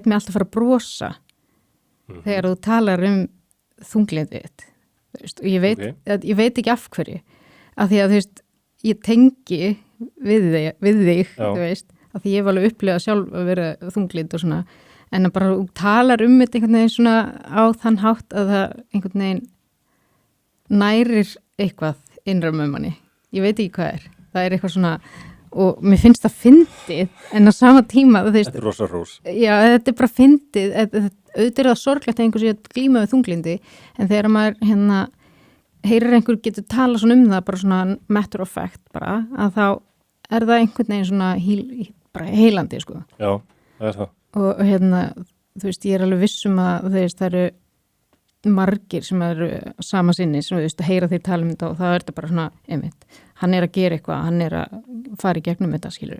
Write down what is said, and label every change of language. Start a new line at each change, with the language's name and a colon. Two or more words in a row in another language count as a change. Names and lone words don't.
Icelandic: mig alltaf fara að brosa þegar þú talar þunglyndið og ég veit ekki af hverju af því að þú veist ég tengi við þig þú veist, af því ég var alveg upplegað sjálf að vera þunglynd og svona en að bara talar þetta einhvern veginn svona á þann hátt að það einhvern veginn nærir eitthvað innra með manni, ég veit ekki hvað það er eitthvað svona og mér finnst það fyndið en á sama tíma þetta er rosa rós já, þetta er bara fyndið auðvitað er það sorglegt að einhver sé að glíma við þunglyndi en þegar maður heyrir einhver getur tala svona það bara svona
English: matter of fact
Icelandic: bara að þá er það einhvern veginn svona bara heilandi sko já, það er það og þú veist, ég er alveg vissum að það eru margir sem eru sama sinni sem þú veist að heyra þeir tala þetta og það er þetta bara svona einmitt, hann er að gera eitthvað, hann er að fara í gegnum þetta, skilur